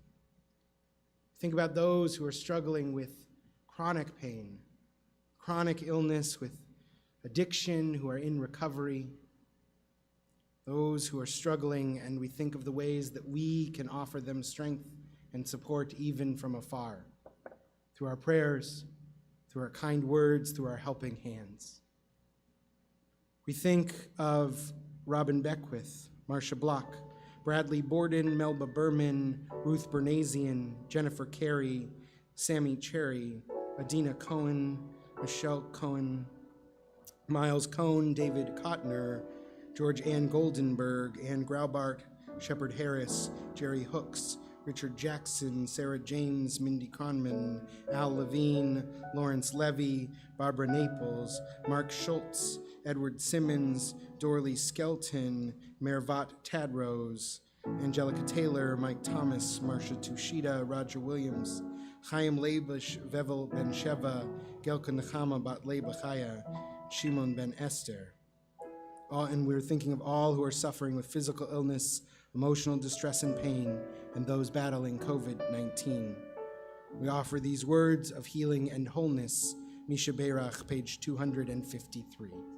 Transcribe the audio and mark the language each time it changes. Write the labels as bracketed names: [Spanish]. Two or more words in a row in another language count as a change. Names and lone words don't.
[English] Think about those who are struggling with chronic pain, chronic illness, with addiction, who are in recovery, those who are struggling, and we think of the ways that we can offer them strength and support even from afar, through our prayers, through our kind words, through our helping hands. We think of Robin Beckwith, Marcia Block, Bradley Borden, Melba Berman, Ruth Bernazian, Jennifer Carey, Sammy Cherry, Adina Cohen, Michelle Cohen, Miles Cohn, David Kottner, George Ann Goldenberg, Ann Graubart, Shepard Harris, Jerry Hooks, Richard Jackson, Sarah James, Mindy Kronman, Al Levine, Lawrence Levy, Barbara Naples, Mark Schultz, Edward Simmons, Dorley Skelton, Mervat Tadrose, Angelica Taylor, Mike Thomas, Marcia Tushita, Roger Williams, Chaim Leibush, Vevel Ben Sheva, Gelka Nechama Bat Leba Chaya, Shimon Ben Esther. And we're thinking of all who are suffering with physical illness, emotional distress and pain, and those battling COVID-19. We offer these words of healing and wholeness. Misha Beirach, page 253.